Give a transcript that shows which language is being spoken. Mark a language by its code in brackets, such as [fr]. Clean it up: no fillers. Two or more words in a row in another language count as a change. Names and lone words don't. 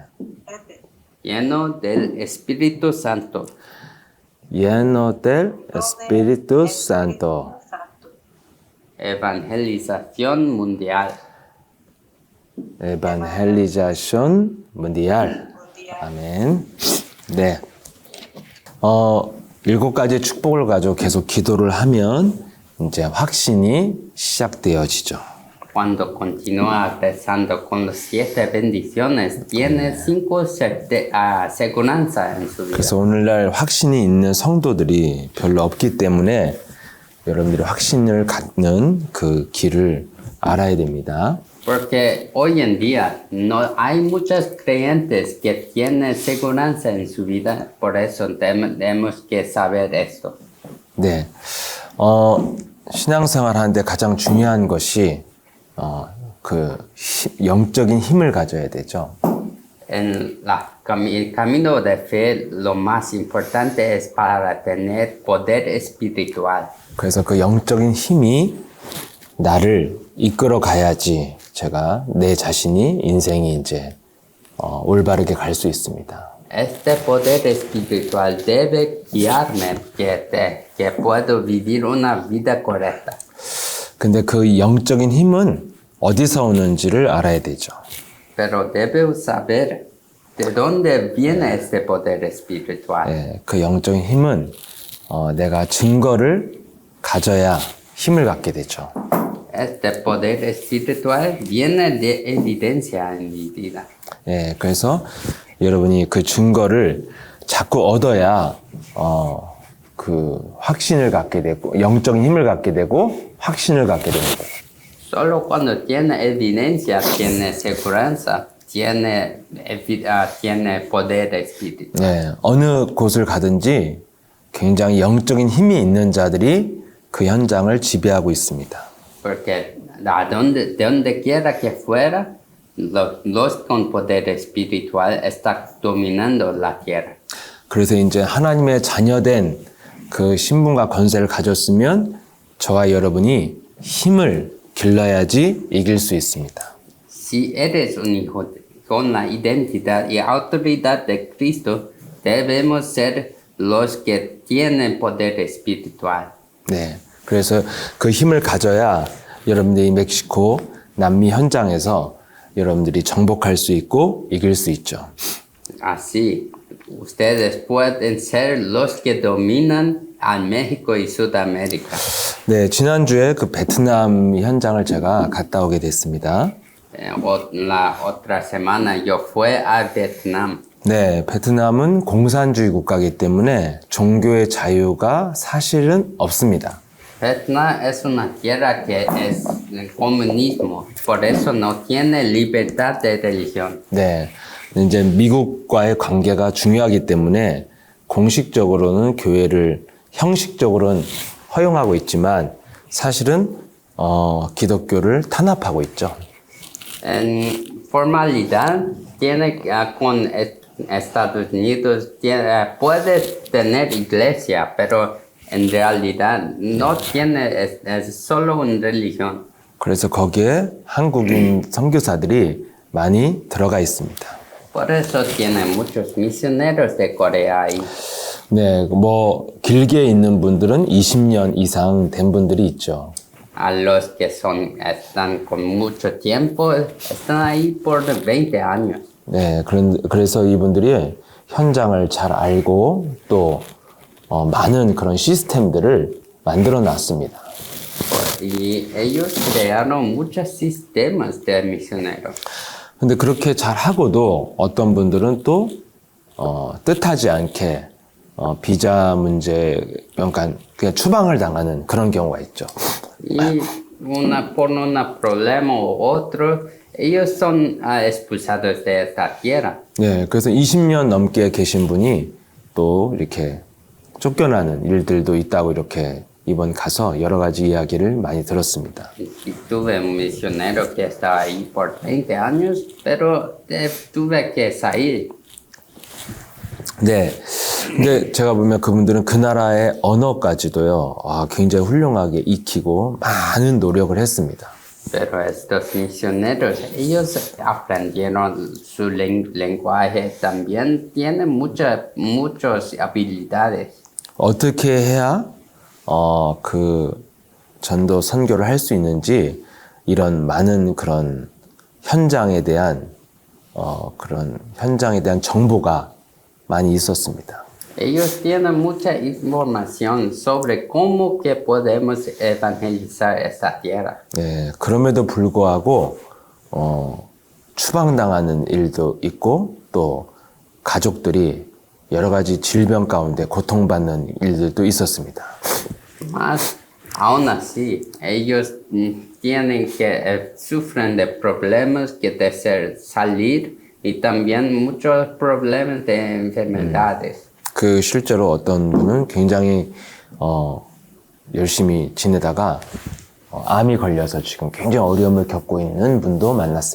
[es] Lleno del Espíritu Santo. Lleno del Espíritu Santo. Evangelización mundial. Evangelización mundial. [ko] 아멘. 네. 7가지 축복을 가지고 계속 기도를 하면 이제 확신이 시작되어지죠. [es] Cuando continúa rezando con las 7 bendiciones, tiene 5 seguranza en su vida. [ko] 그래서 오늘날 확신이 있는 성도들이 별로 없기 때문에 여러분들이 확신을 갖는 그 길을 알아야 됩니다. [es] Porque hoy en día no hay muchos creyentes que tienen seguridad en su vida, por eso tenemos que saber esto. [ko] 네, 신앙생활 하는데 가장 중요한 것이 영적인 힘을 가져야 되죠. [es] En el camino de fe, lo más importante es para tener poder espiritual. [ko] 그래서 그 영적인 힘이 나를 이끌어 가야지 제가 내 자신이 인생이 이제 올바르게 갈 수 있습니다. [es] Este poder espiritual debe guiarme que puedo vivir una vida correcta. [ko] 근데 그 영적인 힘은 어디서 오는지를 알아야 되죠. [es] Pero debo saber de dónde viene este poder espiritual. [ko] 네, 그 영적인 힘은 내가 증거를 가져야 힘을 갖게 되죠. [es] Este poder espiritual viene de evidencia en mi vida. [ko] 예, 그래서 여러분이 그 증거를 자꾸 얻어야 그 확신을 갖게 되고 영적인 힘을 갖게 되고 확신을 갖게 되는 거예요. [es] Solo cuando tiene evidencia, tiene seguridad, tiene poder espiritual. [ko] 네, 어느 곳을 가든지 굉장히 영적인 힘이 있는 자들이 그 현장을 지배하고 있습니다. [es] Porque de donde quiera que fuera, los con poder espiritual están dominando la tierra. [ko] 그래서 이제 하나님의 자녀된 그 신분과 권세를 가졌으면 저와 여러분이 힘을 길러야지 이길 수 있습니다. [es] Si eres un hijo con la identidad y autoridad de Cristo, debemos ser los que tienen poder espiritual. [ko] 네, 그래서 그 힘을 가져야 여러분들이 멕시코 남미 현장에서 여러분들이 정복할 수 있고 이길 수 있죠. [es] Así, ustedes pueden ser los que dominan a México y Sudamérica. [ko] 네, 지난주에 그 베트남 현장을 제가 갔다 오게 됐습니다. [es] La otra semana yo fui a Vietnam. [ko] 네, 베트남은 공산주의 국가이기 때문에 종교의 자유가 사실은 없습니다. [es] Vietnam es una tierra que es el comunismo, por eso no tiene libertad de religión. [ko] 네, 이제 미국과의 관계가 중요하기 때문에 공식적으로는 교회를 형식적으로는 허용하고 있지만 사실은 기독교를 탄압하고 있죠. [es] En formalidad tiene Estados Unidos puede tener iglesia, pero en realidad no tiene, es solo una religión. [ko] 그래서 거기에 한국인 선교사들이 많이 들어가 있습니다. [es] Por eso tiene muchos misioneros de Corea ahí. [ko] 네, 뭐 길게 있는 분들은 20년 이상 된 분들이 있죠. [es] A los que están con mucho tiempo, están ahí por 20 años. [ko] 네, 그래서 이분들이 현장을 잘 알고 또 많은 그런 시스템들을 만들어 놨습니다. [es] Y ellos crearon muchos sistemas de misioneros. [ko] 근데 그렇게 잘 하고도 어떤 분들은 또 뜻하지 않게 비자 문제, 그러니까 그냥 추방을 당하는 그런 경우가 있죠. [es] Y por un problema u otro, ellos son expulsados de esta tierra. [ko] 네, 그래서 20년 넘게 계신 분이 또 이렇게 쫓겨나는 일들도 있다고 이렇게 이번 가서 여러 가지 이야기를 많이 들었습니다. [es] Y tuve un misionero que estaba ahí por 20 años, pero tuve que salir. [ko] 네, 근데 제가 보면 그분들은 그 나라의 언어까지도요, 굉장히 훌륭하게 익히고 많은 노력을 했습니다. [es] Pero estos misioneros, ellos aprendieron su lenguaje, también tienen muchas habilidades. [ko] 어떻게 해야 그 전도 선교를 할 수 있는지 이런 많은 그런 현장에 대한 정보가 많이 있었습니다. [es] Ellos tienen mucha información sobre cómo que podemos evangelizar esta tierra. [ko] 네, 그럼에도 불구하고 추방당하는 일도 있고 또 가족들이 여러 가지 질병 가운데 고통받는 일들도 있었습니다. [es] Mas aún así, ellos sufren de problemas que salir y también muchos problemas de enfermedades. [ko] 그 실제로 어떤 분은 굉장히 열심히 지내다가 암이 걸려서 지금 굉장히 어려움을 겪고 있는 분도 만났습니다.